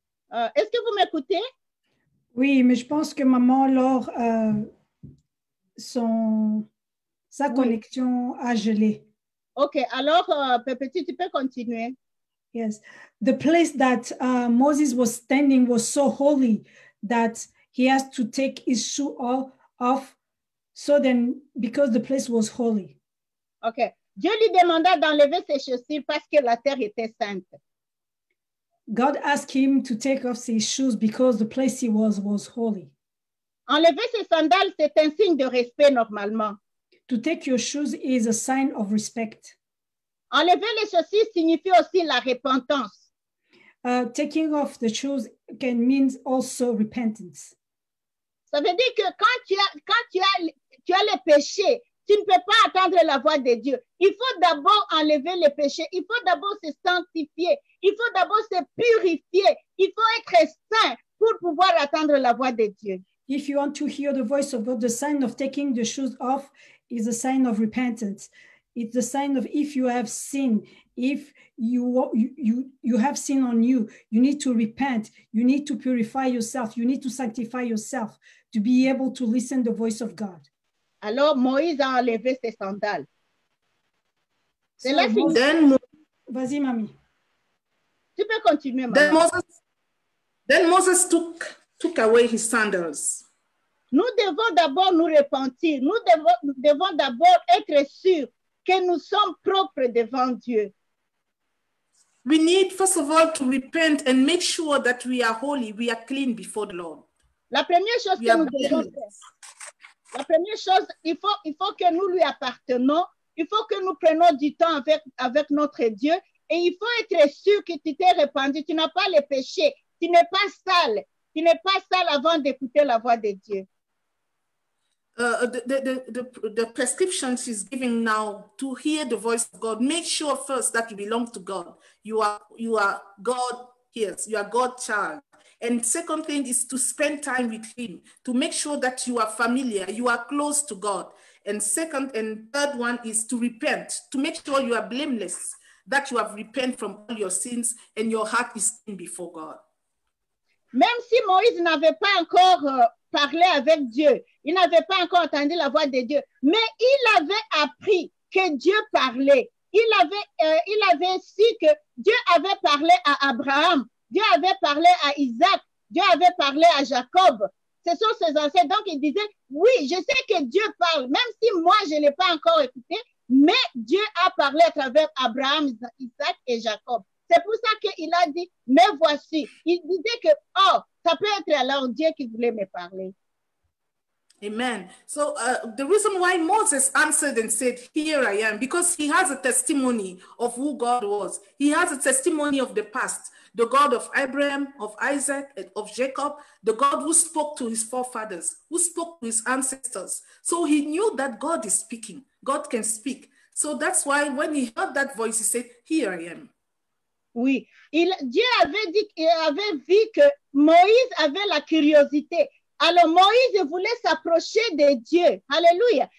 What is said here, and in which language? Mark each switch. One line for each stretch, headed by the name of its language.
French: Est-ce que vous m'écoutez? Oui, mais je pense que maman, Laure, sa connexion a gelé. OK, alors, Pépéti, tu peux continuer.
English: Yes, the place that Moses was standing was so holy that he has to take his shoe off. So then, because the place was holy. OK.
French: Dieu lui demanda d'enlever ses chaussures parce que la terre était sainte.
English: God asked him to take off his shoes because the place he was holy.
French: Enlever ses sandales, c'est un signe de respect normalement.
English: To take your shoes is a sign of respect.
French: Enlever les chaussures signifie aussi la repentance.
English: taking off the shoes can mean also repentance.
French: Ça veut dire que quand tu as le péché, tu ne peux pas attendre la voix de Dieu. Il faut d'abord enlever le péché. Il faut d'abord se sanctifier. Il faut d'abord se purifier. Il faut être saint pour pouvoir attendre la voix de Dieu.
English: If you want to hear the voice of God, the sign of taking the shoes off is a sign of repentance. It's the sign of if you have sinned, if you have sin on you, you need to repent. You need to purify yourself. You need to sanctify yourself to be able to listen to the voice of God.
French: Alors Moïse a enlevé ses sandales. C'est là Vas-y, mamie. Tu peux continuer, maman.
English: Then Moses took away his sandals.
French: Nous devons d'abord nous repentir. Nous devons d'abord être sûrs que nous sommes propres devant Dieu.
English: We need, first of all, to repent and make sure that we are holy, we are clean before the Lord.
French: La première chose que nous devons faire, la première chose, il faut que nous lui appartenons. Il faut que nous prenions du temps avec notre Dieu. Et il faut être sûr que tu t'es répandu. Tu n'as pas le péché. Tu n'es pas sale. Tu n'es pas sale avant d'écouter la voix de Dieu.
English: The prescription she's giving now to hear the voice of God, make sure first that you belong to God. You are God hears. You are God's child. And second thing is to spend time with him, to make sure that you are familiar, you are close to God. And second and third one is to repent, to make sure you are blameless, that you have repented from all your sins and your heart is clean before God.
French: Même si Moïse n'avait pas encore parlé avec Dieu, il n'avait pas encore entendu la voix de Dieu, mais il avait appris que Dieu parlait. Il avait su que Dieu avait parlé à Abraham, Dieu avait parlé à Isaac, Dieu avait parlé à Jacob. Ce sont ses ancêtres. Donc, il disait, oui, je sais que Dieu parle, même si moi, je ne l'ai pas encore écouté, mais Dieu a parlé à travers Abraham, Isaac et Jacob. C'est pour ça qu'il a dit, mais voici. Il disait que, oh, ça peut être alors Dieu qui voulait me parler. Amen.
English: So the reason why Moses answered and said, here I am, because he has a testimony of who God was. He has a testimony of the past, the God of Abraham, of Isaac, and of Jacob, the God who spoke to his forefathers, who spoke to his ancestors. So he knew that God is speaking. God can speak. So that's why when he heard that voice, he said, here I am.
French: Oui, Dieu avait vu que Moïse avait la curiosité. Alors Moïse voulait s'approcher de Dieu. Alléluia.